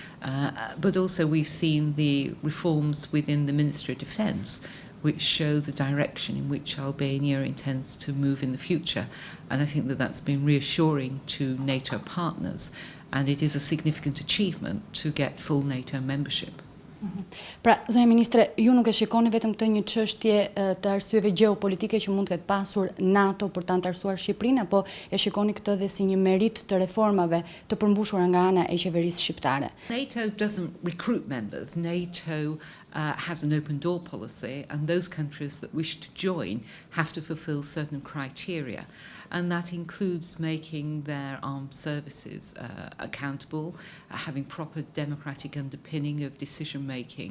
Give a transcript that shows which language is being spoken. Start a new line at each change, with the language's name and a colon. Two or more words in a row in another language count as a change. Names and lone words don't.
English: But also we've seen the reforms within the Ministry of Defence, which show the direction in which Albania intends to move in the future. And I think that that's been reassuring to NATO partners, and it is a significant achievement to get full NATO membership.
Albanian: Pra, zonja Ministre, ju nuk e shikoni vetëm këtë një çështje të arsyeve gjeopolitike që mund të ketë pasur NATO për të anëtarësuar Shqipërinë, apo e shikoni këtë dhe si një merit të reformave të përmbushura nga ana e qeverisë shqiptare?
English: NATO doesn't recruit members. NATO has an open door policy, and those countries that wish to join have to fulfill certain criteria. And that includes making their armed services accountable, having proper democratic underpinning of decision making.